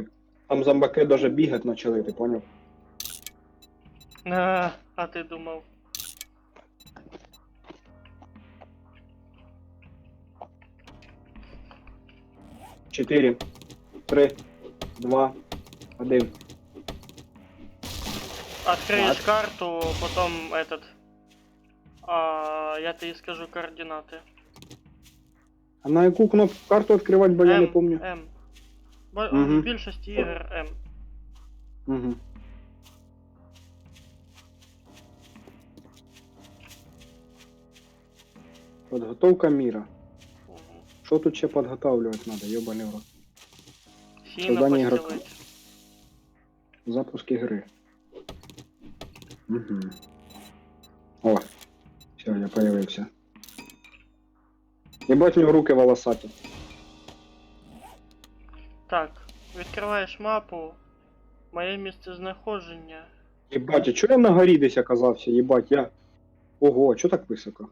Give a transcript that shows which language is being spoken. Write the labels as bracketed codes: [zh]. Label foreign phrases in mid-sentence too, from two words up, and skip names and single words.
[uk] Там зомбаки даже бігати почали, ти поняв? А ти думав. Чотири, 3, 2, 1. [ru] Откроешь Так. карту, потом этот. Я тебе скажу координаты. [uk] А на яку кнопку карту відкривати, бо я не помню. М. Мгм. В більшості ігор М. Угу. [ru] Подготовка мира. Мгм. [uk] Що тут ще підготовлювати треба, йобаний в рот. Сіно [ru] Создание игрока. постелить. Запуск игры. Угу. [uk] О, все, я появився. Ебать, у нього руки волосаті. Так, відкриваєш мапу. Моє місце знаходження. Єбать, а чого я на горі десь оказався? Єбать, я... Ого, а чого так високо?